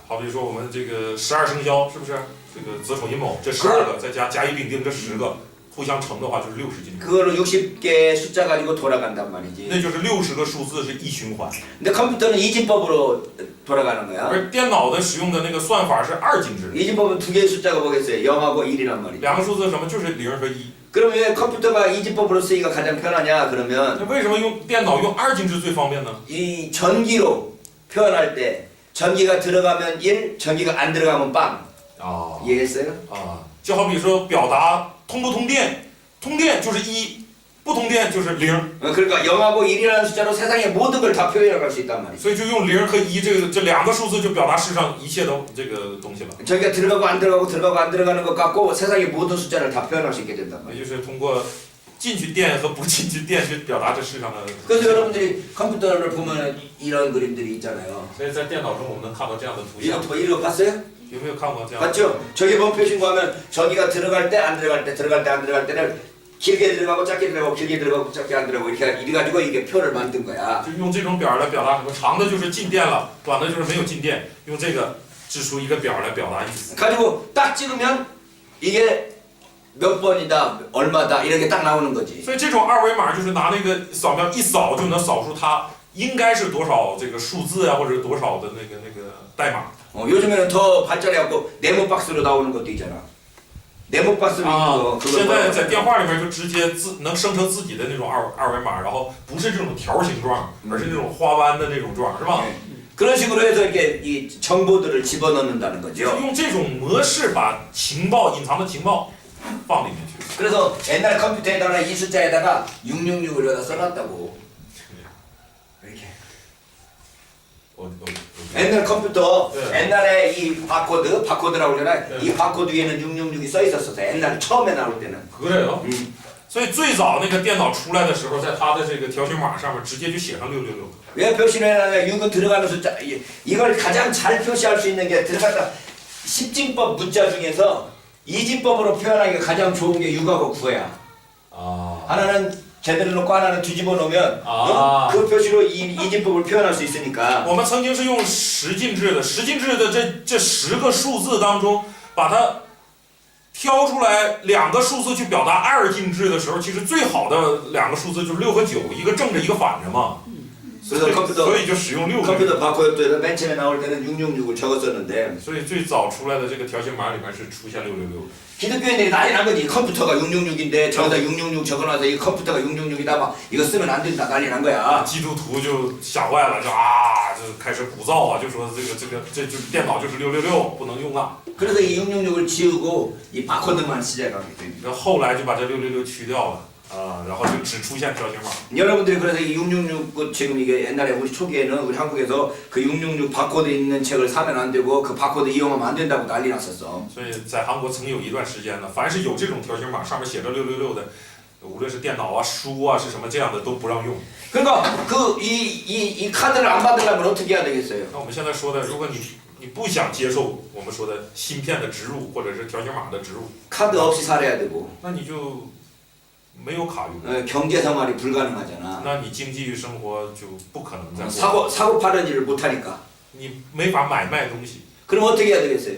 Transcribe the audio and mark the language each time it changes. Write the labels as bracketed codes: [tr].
[zh] 好比说我们这个12生肖，是不是？这个子丑寅卯这12个，再加甲乙丙丁这10个，互相乘的话就是60进制。 [ko] 그걸로 60개 숫자 가지고 돌아간단 말이지. [zh] 那就是60个数字是一循环， [ko] 근데 컴퓨터는 2진법으로 돌아가는 거야. [zh] 而电脑的使用的那个算法是2进制， [ko] 2진법은 두 개의 숫자가 뭐겠어요? 0하고 1이란 말이지. [zh] 2个数字是什么？就是0和1。 [ko] 그럼 왜 컴퓨터가 2진법으로 쓰기가 가장 편하냐? 그러면 [zh] 那为什么用电脑用2进制最方便呢？ [ko] 이 전기로 표현할 때 전기가 들어가면 1, 전기가 안 들어가면 빵. 啊 이해했어요? [zh] 啊，就好比说表达通不通电，通电就是1，不通电就是0， [ko] 그러니까 0하고 1이라는 숫자로 세상의 모든 걸 다 표현할 수 있단 말이지. [zh] 所以就用0和1这2个数字就表达世上一切的这个东西了。 [ko] 전기가 들어가고 안 들어가고 들어가고 안 들어가는 것 같고 세상의 모든 숫자를 다 표현할 수 있게 된단 [zh] 也就是通过进去电和不进去电去表达这世上的。 [ko] 그래서 여러분들이 컴퓨터를 보면 이런 그림들이 있잖아요. [zh] 所以在电脑中我们能看到这样的图像， [ko] 이거 봤어요? [zh] 有没有看过这样？ [ko] 맞죠? 저게 뭔 표시인가 하면 전기가 들어갈 때 안 들어갈 때 들어갈 때 안 들어갈 때를 길게 들어가고 짧게 들어가고 길게 들어가고 짧게 안 들어가고 이렇게 가지고 이게 표를 만든 거야. [zh] 就用这种表来表达什么？长的就是进电了，短的就是没有进电，用这个制出一个表来表达意思。 [ko] 가지고 딱 찍으면 이게 몇 번이다 얼마다 이렇게 딱 나오는 거지. [zh] 所以这种二维码就是拿那个扫描一扫就能扫出它应该是多少这个数字啊，或者多少的那个代码。 [ko] 요즘에는 더 발전해갖고 네모 박스로 나오는 것도 있잖아. 네모 박스로 啊 있고 ， [zh] 现在在电话里面就直接能生成自己的那种二维码，然后不是这种条形状，而是那种花弯的那种状，是吧？ [ko] 그런 식으로 해서 이렇게 이 정보들을 집어넣는다는 [zh] 就是 [ko] 거죠. [zh] 用这种模式把情报隐藏的情报放里面去。 [ko] 그래서 옛날 컴퓨터에다가 이 숫자에다가 666을 여기다 써놨다고. 이렇게. 옛날 컴퓨터 네. 옛날에 이 바코드라고 그러잖아요. 네. 이 바코드 위에는 666이 써 있었어요. 옛날 처음에 나올 때는. 그래요? 嗯 [zh] 所以最早那个电脑出来的时候，在它的这个条形码上面直接就写上666。 [ko] 왜 표시를 해놨냐? 6은 들어가는 숫자. 이걸 가장 잘 표시할 수 있는 게 들어갔다 10진법 문자 중에서 2진법으로 표현하기가 가장 좋은 게 6하고 9야. 아. 하나는 제대로 놓고 하나는 뒤집어 놓으면 아. 그 표시로 2진법을 표현할 수 있으니까. [zh] 我们曾经是用10进制的，10进制的这10个数字当中，把它挑出来2个数字去表达2进制的时候，其实最好的2个数字就是6和9，一个正着一个反着嘛。 [ko] 그래서 컴퓨터 [zh] 所以就使用6。 [ko] 컴퓨터 바코드에다 맨 처음에 나올 때는 666을 적었었는데 [zh] 所以最早出来的这个条形码里面是出现666。 [ko] 기독교인들이 난리 난 거지. 컴퓨터가 666인데 저기다 666 적어놔서 이 컴퓨터가 666이다 막 이거 쓰면 안 된다 난리 난 거야. [zh] 基督徒就吓坏了，就开始鼓噪啊，就说这就是电脑就是666，不能用啊。 [ko] 그래서 이 666을 지우고 이 바코드만 시작하게 됩니다. [zh] 然后后来就把这666去掉了。然后就只出现条形码。 [ko] 여러분들이 그래서 이 666 지금 이게 옛날에 우리 초기에는 우리 한국에서 그 666 바코드 있는 책을 사면 안 되고 그 바코드 이용하면 안 된다고 난리 났었어. [zh] 所以在韩国曾经有一段时间呢，凡是有这种条形码，上面写着666的，无论是电脑啊、书啊是什么这样的都不让用。 [ko] 그러니까 이 카드를 안 받으려면 어떻게 해야 되겠어요? [zh] 那我们现在说的，如果你不想接受我们说的芯片的植入或者是条形码的植入， [ko] 카드 없이 살아야 되고 [zh] 那你就没有卡用， [ko] 경제 생활이 불가능하잖아. [zh] 那你经济生活就不可能再过， [ko] 사고 파는 일을 못 하니까. [zh] 你没法买卖东西， [ko] 그럼 어떻게 해야 되겠어요?